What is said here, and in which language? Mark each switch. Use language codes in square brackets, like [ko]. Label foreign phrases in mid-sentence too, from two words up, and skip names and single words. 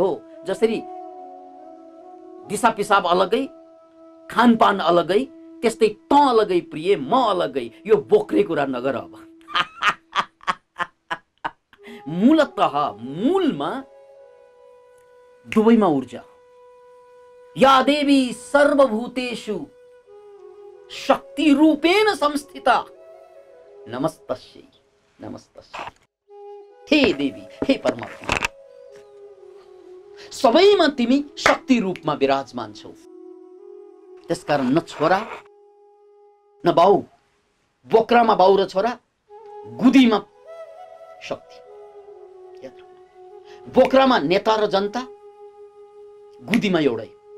[ne] जसरी दिशा पिसाब अलगै, खानपान अलगै, त्यस्तै त अलगै प्रिय, म अलगै। यो बोक्रे कुरा नगर अब। मूलतः मूलमा दुवैमा ऊर्जा। [sa] या देवी सर्वभूतेषु शक्ति रूपेण संस्थिता नमस्तस्यै नमस्तस्यै। [ne] हे देवी, हे परमात्मा, सबैमा तिमी शक्ति रूपमा विराजमान छौ। त्यसकारण न छोरा न बाउ, बोक्रामा बाउ र छोरा, गुदीमा शक्ति। बोक्रामा नेता र जनता, गुदीमा एउटै।